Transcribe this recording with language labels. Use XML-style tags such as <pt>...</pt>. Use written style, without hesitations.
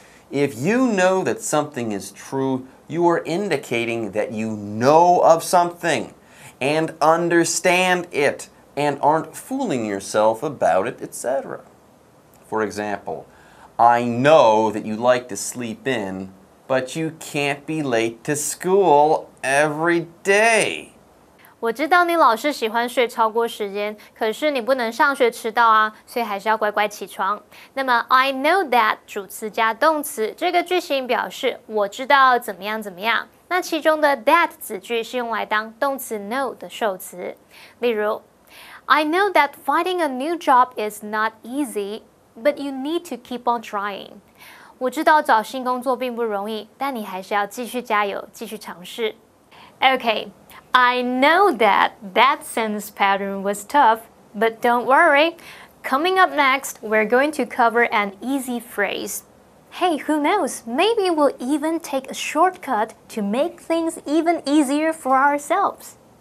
<en>If you know that something is true, you are indicating that you know of something and understand it and aren't fooling yourself about it, etc. For example, I know that you like to sleep in, but you can't be late to school every day.</en> <zh>我知道你老是喜欢睡超过时间，可是你不能上学迟到啊，所以还是要乖乖起床。那么</zh> <en>I know that</en> <zh>主词加动词，这个句型表示我知道怎么样怎么样。那其中的 that 子句是用来当动词 know 的受词。例如</zh> <en>I know that finding a new job is not easy, but you need to keep on trying.</en> <zh>我知道找新工作并不容易，但你还是要继续加油，继续尝试。</zh> <en>Okay, I know that sentence pattern was tough, but don't worry. Coming up next, we're going to cover an easy phrase. Hey, who knows? Maybe we'll even take a shortcut to make things even easier for ourselves.</en>